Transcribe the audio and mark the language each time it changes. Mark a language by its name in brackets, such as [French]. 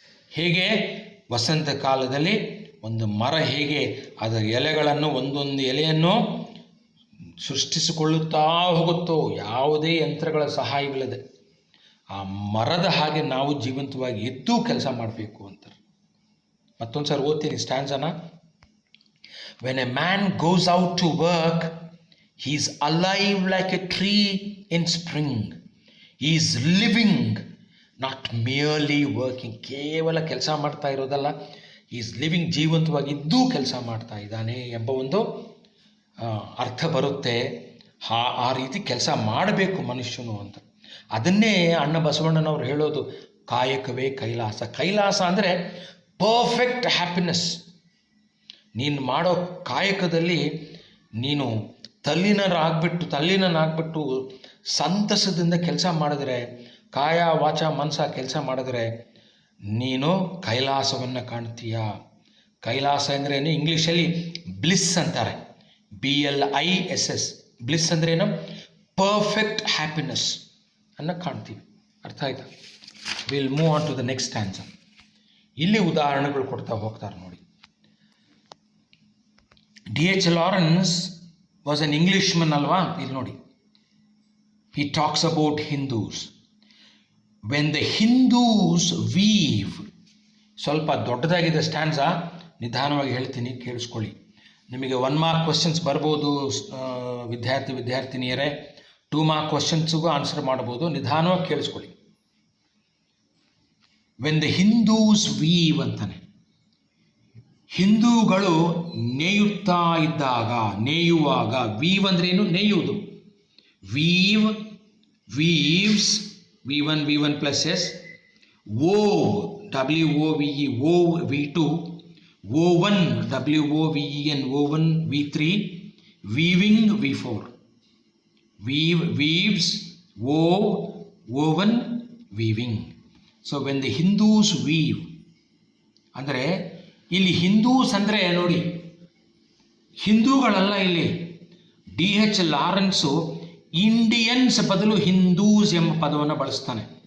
[Kannada] ಹೇಗೆ ವಸಂತ ಕಾಲದಲ್ಲಿ ಒಂದು ಮರ ಹೇಗೆ ಅದರ ಎಲೆಗಳನ್ನು ಒಂದೊಂದು ಎಲೆಯನ್ನು ಸೃಷ್ಟಿಸಿಕೊಳ್ಳುತ್ತಾ ಹೋಗುತ್ತೋ, ಯಾವುದೇ ಯಂತ್ರಗಳ ಸಹಾಯವಿಲ್ಲದೆ, ಆ ಮರದ ಹಾಗೆ ನಾವು ಜೀವಂತವಾಗಿ ಇದ್ದು ಕೆಲಸ ಮಾಡಬೇಕು ಅಂತಾರೆ. ಮತ್ತೊಂದು ಸಾರಿ ಓದ್ತೀನಿ ಸ್ಟ್ಯಾನ್ಸನ. [English] When a man goes out to work, he is alive like a tree in spring. He is living, not merely working. [Kannada] ಕೇವಲ ಕೆಲಸ ಮಾಡ್ತಾ ಇರೋದಲ್ಲ, [English] he is living, [Kannada] ಜೀವಂತವಾಗಿದ್ದು ಕೆಲಸ ಮಾಡ್ತಾ ಇದ್ದಾನೆ ಎಂಬ ಒಂದು ಅರ್ಥ ಬರುತ್ತೆ. ಆ ರೀತಿ ಕೆಲಸ ಮಾಡಬೇಕು ಮನುಷ್ಯನು ಅಂತ. ಅದನ್ನೇ ಅಣ್ಣ ಬಸವಣ್ಣನವರು ಹೇಳೋದು, ಕಾಯಕವೇ ಕೈಲಾಸ. ಕೈಲಾಸ ಅಂದರೆ [English] Perfect happiness. [Kannada] ನೀನು ಮಾಡೋ ಕಾಯಕದಲ್ಲಿ ನೀನು ತಲ್ಲೀನನಾಗ್ಬಿಟ್ಟು ಸಂತಸದಿಂದ ಕೆಲಸ ಮಾಡಿದ್ರೆ, ಕಾಯ ವಾಚ ಮನಸ ಕೆಲಸ ಮಾಡಿದ್ರೆ ನೀನು ಕೈಲಾಸವನ್ನು ಕಾಣ್ತೀಯ. ಕೈಲಾಸ ಅಂದರೆ ಏನು? ಇಂಗ್ಲೀಷಲ್ಲಿ ಬ್ಲಿಸ್ ಅಂತಾರೆ, BLISS. ಬ್ಲಿಸ್ ಅಂದ್ರೇನು? [English] perfect happiness [Kannada] ಅನ್ನು ಕಾಣ್ತೀವಿ. ಅರ್ಥ ಆಯ್ತಾ? [English] Will move on to the next stanza. [Kannada] ಇಲ್ಲಿ ಉದಾಹರಣೆಗಳು ಕೊಡ್ತಾ ಹೋಗ್ತಾರೆ ನೋಡಿ. [English] D.H. Lawrence was an Englishman [Kannada] ಅಲ್ವಾ? ಇಲ್ಲಿ ನೋಡಿ, [English] he talks about Hindus. When the Hindus weave, [Kannada] ಸ್ವಲ್ಪ ದೊಡ್ಡದಾಗಿದೆ ಸ್ಟ್ಯಾನ್ಸಾ, ನಿಧಾನವಾಗಿ ಹೇಳ್ತೀನಿ, ಕೇಳಿಸ್ಕೊಳ್ಳಿ. ನಿಮಗೆ 1 ಮಾರ್ಕ್ ಕ್ವಶನ್ಸ್ ಬರ್ಬೋದು ವಿದ್ಯಾರ್ಥಿನಿಯರೇ. 2 ಮಾರ್ಕ್ ಕ್ವಶನ್ಸ್ಗೂ ಆನ್ಸರ್ ಮಾಡ್ಬೋದು. ನಿಧಾನವಾಗಿ ಕೇಳಿಸ್ಕೊಳ್ಳಿ. [English] when the Hindus weave [Kannada] ಅಂತಾನೆ. ಹಿಂದೂಗಳು ನೇಯುತ್ತಾ ಇದ್ದಾಗ, ನೇಯುವಾಗ, ವೀವ್ ಅಂದ್ರೆ ಏನು? ನೇಯುವುದು. [English] Weave, weaves, V1 plus S. Wove, WOVE, wove, V2. Woven, WOVEN, woven, V3. Weaving, V4. Weave, weaves, wove, woven, weaving. So when the Hindus weave, [Kannada] ಅಂದರೆ ಇಲ್ಲಿ ಹಿಂದೂಸ್ ಅಂದರೆ ನೋಡಿ, ಹಿಂದೂಗಳಲ್ಲ ಇಲ್ಲಿ. D.H. ಲಾರೆನ್ಸು ಇಂಡಿಯನ್ಸ್ ಬದಲು ಹಿಂದೂಸ್ ಎಂಬ ಪದವನ್ನು ಬಳಸ್ತಾನೆ.